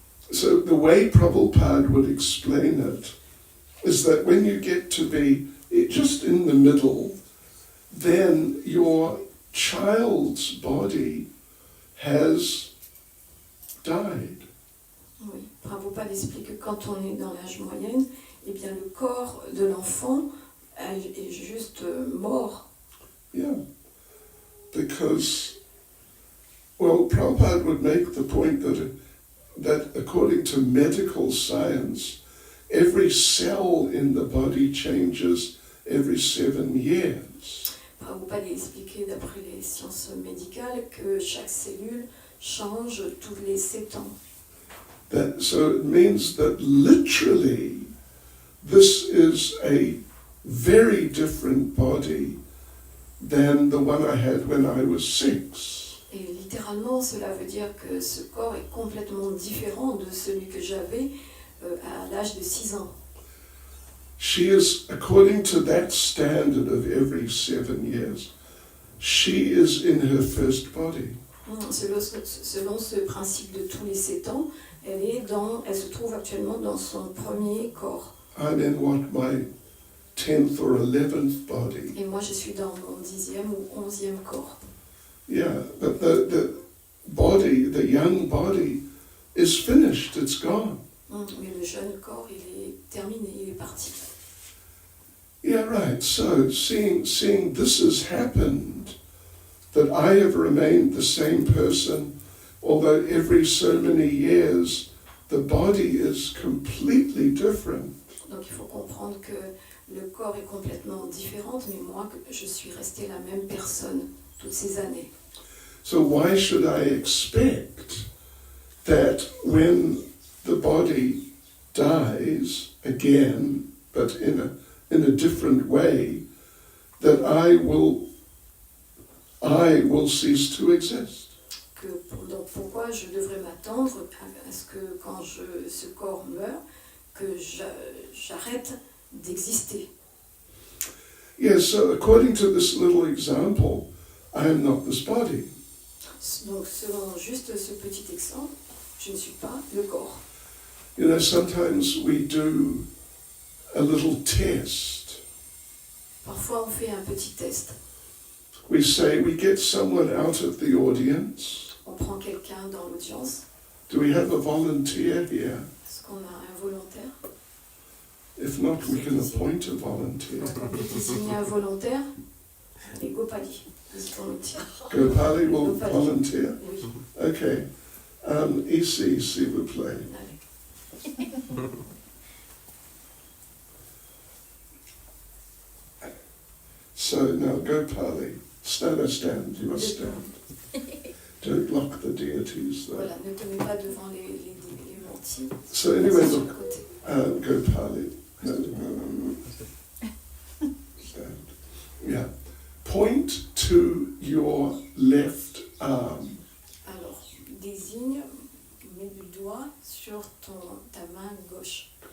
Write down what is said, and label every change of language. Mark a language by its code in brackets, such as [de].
[en] So the way Prabhupada would explain it is that when you get to be just in the middle, then your child's body has died. [fr] Oui, Prabhupada explique que quand on est dans l'âge moyen, eh bien le corps de l'enfant est juste mort. [en] Yeah. Because, well, Prabhupada would make the point that according to medical science, every cell in the body changes every 7 years. [fr] Prabhupada expliquait d'après les sciences médicales que chaque cellule change tous les 7 ans. [en] So it means that literally this is a very different body than the one I had when I was 6. [fr] Et littéralement, cela veut dire que ce corps est complètement différent de celui que j'avais à l'âge de 6 ans. [en] She is, according to that standard of every 7 years, she is in her first body. [fr] Selon ce principe de tous les 7 ans, elle se trouve actuellement dans son premier corps. [en] I'm in my 10th or 11th body. [fr] Et moi, je suis dans mon 10e ou 11e corps. [en] Yeah, but the body, the young body, is finished, it's gone. [fr] Mais le jeune corps, il est terminé, il est parti. [en] Yeah, right. So seeing this has happened, that I have remained the same person, although every so many years the body is completely different. [fr] Donc il faut comprendre que le corps est complètement différent, mais moi, je suis restée la même personne toutes ces années. [en] So why should I expect that when the body dies again, but in a different way, that I will cease to exist? [fr] Donc pourquoi je devrais m'attendre à ce que quand ce corps meurt, que j'arrête d'exister? [en] Yes, so according to this little example, I am not this body. [fr] Donc selon juste ce petit exemple, je ne suis pas le corps. [en] You know, sometimes we do a little test. [fr] Parfois on fait un petit test. [en] We get someone out of the audience. [fr] On prend quelqu'un dans l'audience. [en] Do we have a volunteer here? [fr] Est-ce qu'on a un volontaire? [en] If not, we can appoint a volunteer. [fr] Donc on peut désigner un volontaire. Allez, Gopali, vas-y volontaire. [en] Gopali will volunteer? [fr] Oui. Okay. Ici, s'il vous plaît. Allez. [en] So now Gopali, stand, you must stand. Don't block the deities though. [fr] Voilà, ne te mets pas devant les mentis. [en] So anyway, [fr] Sur le [en] look, [fr] côté. [en] Gopali, stand. Yeah. Point to your left arm. [fr] Alors, désigne, mets le doigt sur ta main gauche.